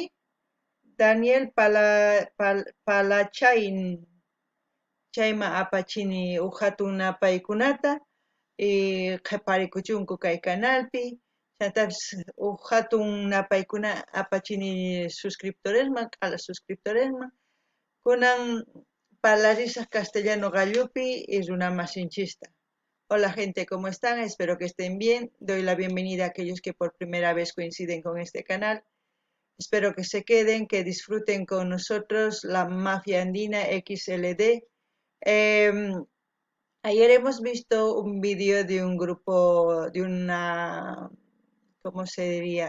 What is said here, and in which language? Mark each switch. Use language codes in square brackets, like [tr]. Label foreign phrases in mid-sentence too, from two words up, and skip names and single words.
[qu] Daniel Palachain, chayma apachini huk hatun napaykunata qhiparikuchunku kay canalpi, chaytapis huk hatun napaykuna apachini suscriptoresman, q'ala suscriptoresman, kunan parlarisaq castellano gallupi y runamasinchista. [es] Hola gente, ¿cómo están? Espero que estén bien. Doy la bienvenida a aquellos que por primera vez coinciden con este canal. Espero que se queden, que disfruten con nosotros la Mafia Andina XLD. Ayer hemos visto un vídeo de un grupo, de una, ¿cómo se diría?